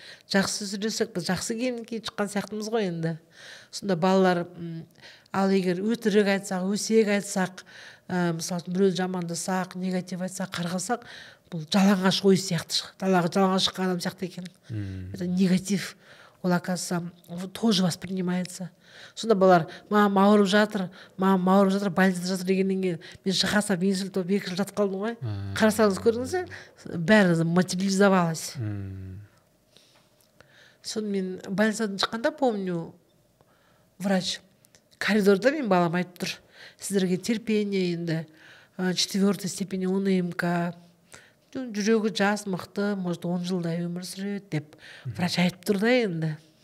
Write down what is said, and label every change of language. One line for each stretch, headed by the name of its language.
Kazakh: Жақсы сөйлесек, біз жақсы киім киіп шыққан сияқтымыз ғой енді. Сонда балалар, ал егер өтірік айтсақ, өсек айтсақ, мысалы біреуді жамандасақ, негатив айтсақ, қарғасақ, бұл жалаңаш ой сияқты шығады. Далаға жалаңаш шыққан адам сияқты екен.
Russian: Это негатив. Ол, оказывается, тоже воспринимается.
Kazakh: Сонда балалар, мама ауырып жатыр, больницада жатыр дегеннен кейін мен шақасам инсульт болып 2 жыл жатып қалдым ғой. Қарасаңыз көрдіңіз, бәрі материализовалось. Соны мен больницадан шыққанда помню, врач коридорда мен балам айтып тұр, сіздерге терпение енді 4 степени УНМК, жүрегі жас, мықты, может 10 жылдай өмір сүреді деп врач айтып тұр да енді.